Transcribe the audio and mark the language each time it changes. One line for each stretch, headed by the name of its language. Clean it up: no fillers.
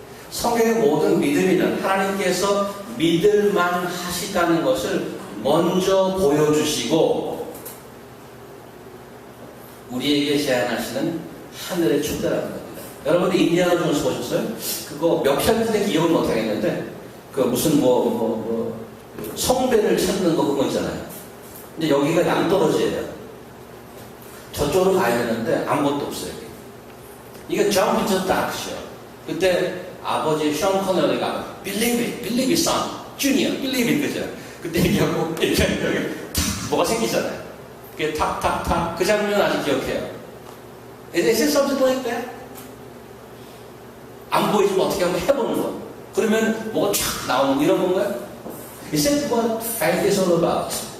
Korean: 성경의 모든 믿음이란 하나님께서 믿을만 하시다는 것을 먼저 보여주시고 우리에게 제안하시는 하늘의 초대라는 겁니다. 여러분들 인디아나 존스 보셨어요? 그거 몇 편인지 기억은 못하겠는데 그 무슨 성배를 찾는 거 그거 있잖아요. 근데 여기가 양떨어지예요. 저쪽으로 가야 되는데 아무것도 없어요.
English: 이게 Jump into the Dark이요.
Korean: 그때 아버지 션 커널리가
English: Believe it, son, Junior, believe it
Korean: 그죠? 그때 얘기하고 이렇게 뭐가 생기잖아요. 그게 탁탁탁 그 장면 아직 기억해요.
English: Is it something like that?
Korean: 안 보이지만 어떻게 한번 해보는 거. 그러면 뭐가 촥 나오는 거 이런 건가요?
English: Is that what faith is all about?